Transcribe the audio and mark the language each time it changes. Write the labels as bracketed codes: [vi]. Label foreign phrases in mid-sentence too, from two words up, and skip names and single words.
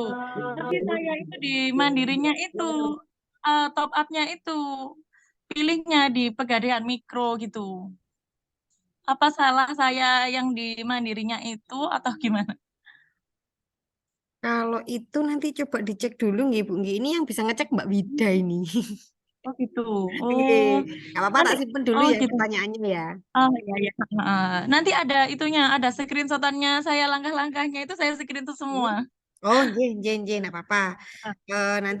[id] Tapi saya itu di Mandirinya itu [en] top up- [id] nya itu pilihnya di Pegadaian Mikro gitu. Apa salah saya yang di Mandirinya itu atau gimana? Kalau itu nanti coba dicek dulu nggih Bu. Nggih, ini yang bisa ngecek Mbak Wida ini. Oh gitu. Nggih, Oh, nggak apa-apa tak nanti simpen dulu ya gitu. pertanyaannya ya. Oh iya ya. Nanti ada itunya, ada screenshot-annya saya langkah-langkahnya itu saya screenshot semua. Oh, nggih, nggak apa-apa. Nanti